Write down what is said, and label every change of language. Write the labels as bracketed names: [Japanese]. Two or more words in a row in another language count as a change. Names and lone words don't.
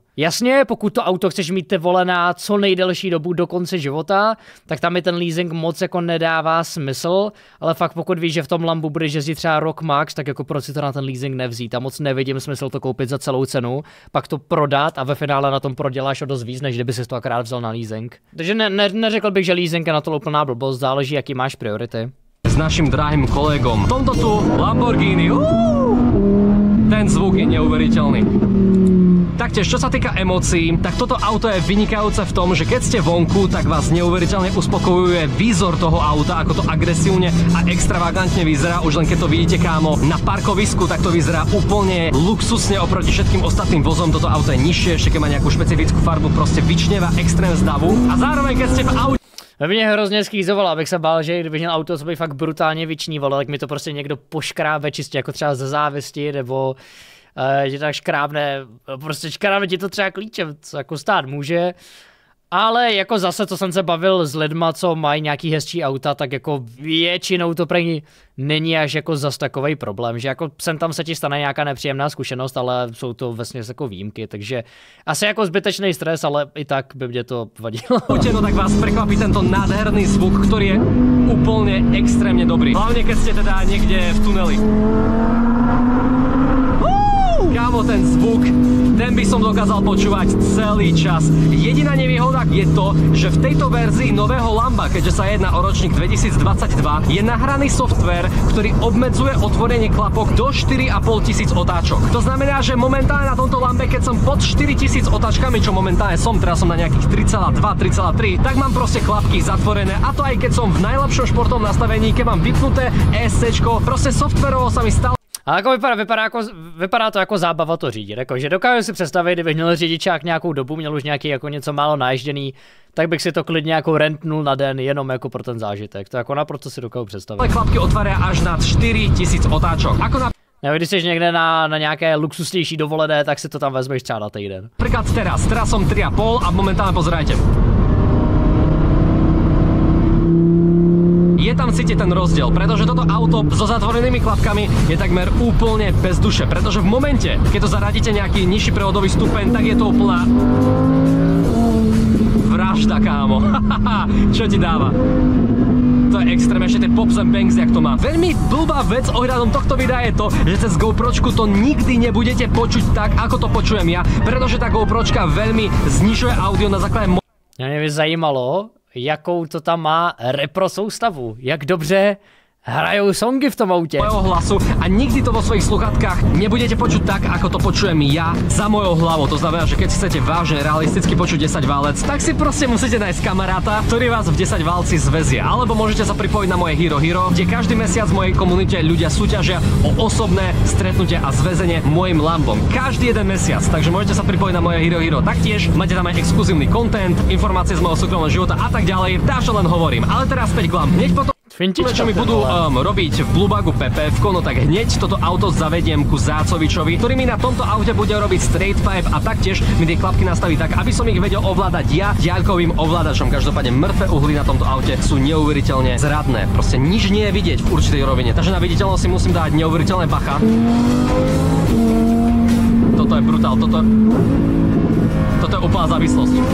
[Czech] Jasně, pokud to auto chceš mít ty vole na co nejdelší dobu do konce života, tak tam mi ten leasing moc jako nedává smysl, ale fakt pokud víš, že v tom Lambu budeš jezdit třeba rok max, tak jako proč si to na ten leasing nevzít a moc nevidím smysl to koupit za celou cenu, pak to prodat a ve finále na tom proděláš o dost víc, než kdyby si to akorát vzal na leasing. Takže neřekl bych, že leasing je na to úplná blbost, záleží, jaký máš priority. [Slovak] S našim drahým kolegom. V tomto tu Lamborghini. Ten zvuk je neuveriteľný. Taktiež, čo sa týka emócií, tak toto auto je vynikajúce v tom, že keď ste vonku, tak vás neuveriteľne uspokojuje výzor toho auta, ako to agresívne a extravagantne vyzerá. Už len keď to vidíte, kámo, na parkovisku, tak to vyzerá úplne luxusne oproti všetkým ostatným vozom. Toto auto je nižšie, ešte keď má nejakú špecifickú farbu, proste vyčneva extrém z davu. A zároveň, keď ste v aute [Czech] mě hrozně skýzovalo, abych se bál, že kdybych měl auto, co by fakt brutálně vyčnívalo, tak mi to prostě někdo poškrábe čistě jako třeba ze závisti, nebo že tak škrábne, prostě škrábne ti to třeba klíčem, co jako stát může. Ale jako zase, co jsem se bavil s lidma, co mají nějaký hezčí auta, tak jako většinou to pro ní není až jako zas takovej problém, že jako sem tam se ti stane nějaká nepříjemná zkušenost, ale jsou to vesměs jako výjimky, takže asi jako zbytečný stres, ale i tak by mě to vadilo. [Slovak] No tak vás prekvapí tento nádherný zvuk, ktorý je úplne extrémne dobrý. Hlavne keď ste teda niekde v tuneli. Kámo, ten zvuk, ten by som dokázal počúvať celý čas. Jediná nevýhoda je to, že v tejto verzii nového Lamba, keďže sa jedná o ročník 2022, je nahraný software, ktorý obmedzuje otvorenie klapok do 4500 otáčok. To znamená, že momentálne na tomto Lambe, keď som pod 4000 otáčkami, čo momentálne som, teraz som na nejakých 3,2, 3,3, tak mám proste klapky zatvorené, a to aj keď som v najlepšom športovom nastavení, keď mám vypnuté ESCčko, proste softwarovo sa mi stále. [Czech] Ale jako vypadá to jako zábava to řídit, jako, že dokážu si představit, kdybych měl řidičák nějakou dobu, měl už nějaký jako něco málo naježděný, tak bych si to klidně jako rentnul na den jenom jako pro ten zážitek. To jako naprosto si dokážu představit. [Slovak] Klapky otvária až nad 4000 otáčok. Ako na... [Czech] Když jsi někde na nějaké luxusnější dovolené, tak si to tam vezmeš třeba na týden. [Slovak] Napríklad teraz som 3,5 a momentálne pozerajte. Je tam cítiť ten rozdiel, pretože toto auto so zatvorenými klapkami je takmer úplne bez duše, pretože v momente, keď to zaradíte nejaký nižší prevodový stupeň, tak je to úplná vražda, kámo. Čo ti dáva? To je extrém, ešte tie [English] pops and bangs, [Czech] jak to má. [Slovak] Veľmi blbá vec ohľadom tohto videa je to, že cez GoPročku to nikdy nebudete počuť tak, ako to počujem ja, pretože tá GoPročka veľmi znižuje audio na základe... [Czech] Mě by zajímalo, jakou to tam má repro soustavu, jak dobře hrajou songy v tom autě. [Slovak] Mojho hlasu a nikdy to vo svojich sluchatkách nebudete počuť tak, ako to počujem ja za mojou hlavou. To znamená, že keď chcete vážne realisticky počuť 10 válec, tak si proste musíte nájsť kamaráta, ktorý vás v 10 válci zväzie. Alebo môžete sa pripojiť na moje Hero Hero, kde každý mesiac v mojej komunite ľudia súťažia o osobné stretnutie a zväzenie mojim Lambom. Každý jeden mesiac, takže môžete sa pripojiť na moje Hero Hero. Taktiež máte tam aj exkluzívny content, informácie z môjho súkromného života a tak ďalej. Dáš, len hovorím. Ale teraz späť k Lamb. Hneď potom čo mi budú robiť v Bluebagu PPF-ko, no tak hneď toto auto zavediem ku Zácovičovi, ktorý mi na tomto aute bude robiť [English] straight pipe [Slovak] a taktiež mi tie klapky nastaví tak, aby som ich vedel ovládať ja diaľkovým ovládačom. Každopádne mŕtve uhly na tomto aute sú neuveriteľne zradné. Proste nič nie je vidieť v určitej rovine, takže na viditeľnosť si musím dať neuveriteľné bacha. Toto je brutál, toto je úplná závislosť.